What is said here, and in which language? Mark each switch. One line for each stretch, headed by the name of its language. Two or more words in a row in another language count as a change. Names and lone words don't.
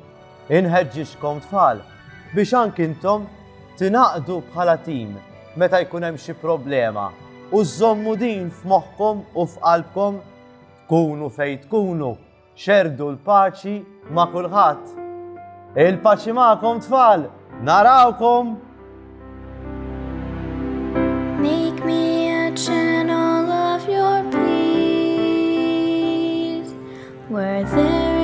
Maltese: Inħeġġixkom tfal biex anki intom tinaqdu bħala tim meta jkun hemm xi problema u żommu din f'moħħkom u f'qalbkom tkunu fejn tkunu, xerdu l-paċi ma' kulħadd. Il-paċi magħkom tfal, narawkom!
English: Make me a channel of your peace, where there